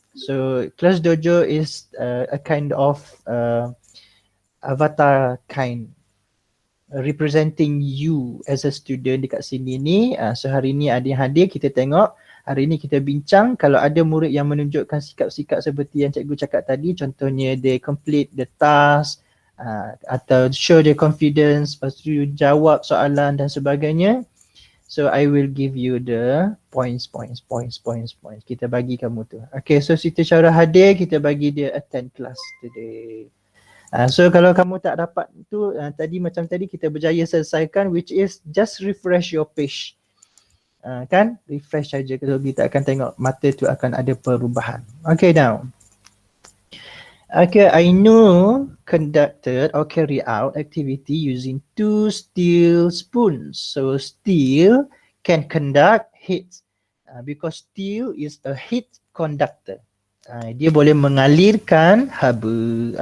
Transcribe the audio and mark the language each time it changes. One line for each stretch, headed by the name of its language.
English: So Class Dojo is a kind of avatar kind representing you as a student
Malay: dekat sini ni. So hari ni ada yang hadir, kita tengok. Hari ni kita bincang kalau ada murid yang menunjukkan sikap-sikap seperti yang cikgu cakap tadi, contohnya
English: they complete the task
Malay: atau
English: show their confidence,
Malay: lepas tu jawab soalan dan sebagainya.
English: So I will give you the points.
Malay: Kita bagi kamu tu. Okay, so Siti Syarah hadir, kita bagi dia
English: attend class today.
Malay: So kalau kamu tak dapat tu tadi macam tadi kita berjaya selesaikan,
English: which is just refresh your page.
Malay: Kan? Refresh saja, kalau kita akan tengok mata tu akan ada perubahan. Okay, now.
English: Okay, Ainu conducted or carry out activity using 2 steel spoons. So steel can conduct heat because steel is a heat conductor.
Malay: Dia boleh mengalirkan haba.